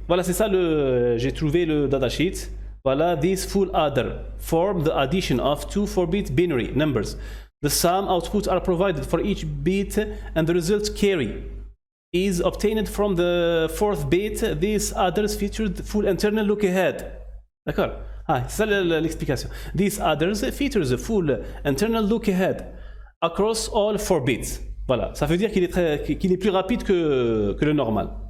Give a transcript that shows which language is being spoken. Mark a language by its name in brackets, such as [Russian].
[French] Voilà, c'est ça, j'ai trouvé le datasheet. Voilà, [English] this full adder form the addition of two 4-bit binary numbers. The sum outputs are provided for each bit and the result carry is obtained from the 4th bit. These adders feature the full internal look ahead. [French] D'accord. C'est ça l'explication. [English] These adders features a full internal look ahead across all 4 bits. [French] Voilà, ça veut dire qu'il est plus rapide que le normal.